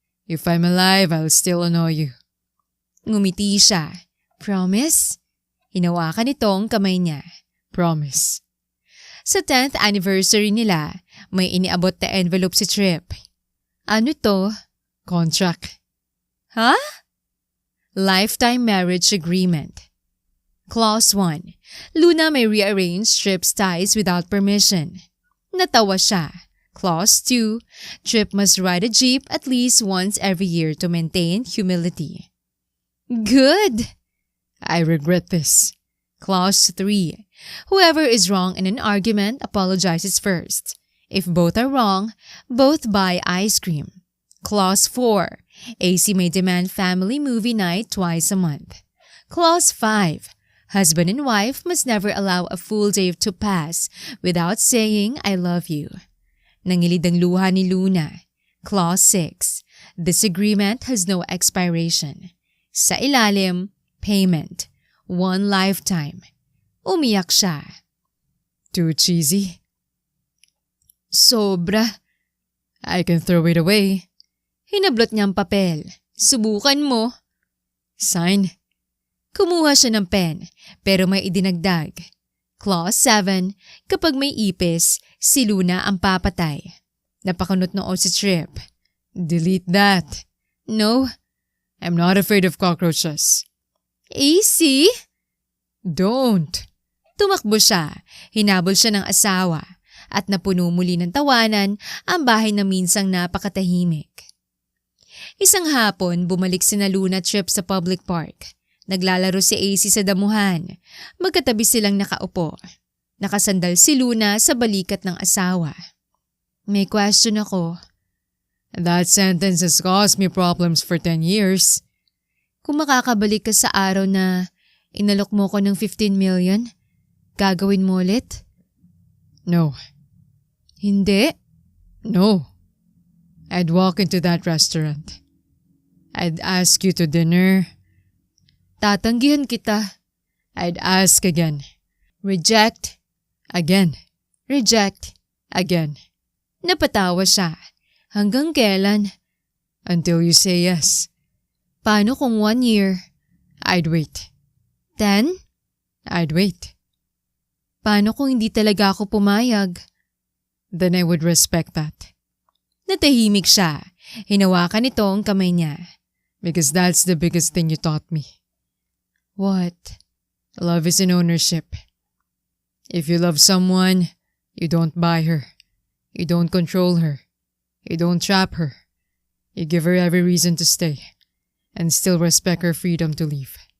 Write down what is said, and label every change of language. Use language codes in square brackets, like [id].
[en] If I'm alive, I'll still annoy you. [tl] Ngumiti siya. [en] Promise? [tl] Hinawakan nito ang kamay niya. [en] Promise. [tl] Sa 10th anniversary nila, may iniabot na envelope si Trip. Ano to? [en] Contract. Ha? Lifetime marriage agreement. Clause 1. Luna may rearrange Trip's ties without permission. [tl] Natawa siya. [en] Clause 2. Trip must ride a jeep at least once every year to maintain humility. Good! I regret this. Clause 3. Whoever is wrong in an argument apologizes first. If both are wrong, both buy ice cream. Clause 4. AC may demand family movie night twice a month. Clause 5. Husband and wife must never allow a full day to pass without saying, I love you. [tl] Nangilid ang luha ni Luna. [en] Clause 6. This agreement has no expiration. [tl] Sa ilalim, payment. 1 lifetime. Umiyak siya. [en] Too cheesy? [tl] Sobra. [en] I can throw it away. [tl] Hinablot niya ang papel. Subukan mo. [en] Sign. [tl] Kumuha siya ng pen, pero may idinagdag. [en] Clause 7. [tl] Kapag may ipis, si Luna ang papatay. Napakunot noo si Trip. [en] Delete that. No. I'm not afraid of cockroaches. AC? Don't. [tl] Tumakbo siya. Hinabol siya ng asawa. At napuno muli ng tawanan ang bahay na minsang napakatahimik. Isang hapon, bumalik sina Luna Trip sa public park. Naglalaro si AC sa damuhan. Magkatabi silang nakaupo. Nakasandal si Luna sa balikat ng asawa. May question ako. [en] That sentence has caused me problems for 10 years. [tl] Kung makakabalik ka sa araw na inalok mo ko ng 15 million, Gagawin mo ulit? [en] No. [tl] Hindi. [en] No. I'd walk into that restaurant. I'd ask you to dinner. [tl] Tatanggihan kita. [en] I'd ask again. Reject. Again. Reject. Again. [tl] Napatawa siya. Hanggang kailan? [en] Until you say yes. [tl] Paano kung 1 year? [en] I'd wait. 10? I'd wait. [tl] Paano kung hindi talaga ako pumayag? [en] Then I would respect that. [tl] Natahimik siya. Hinawakan nito ang kamay niya. [en] Because that's the biggest thing you taught me. What? Love is an ownership. If you love someone, you don't buy her. You don't control her. You don't trap her. You give her every reason to stay. And still respect her freedom to leave.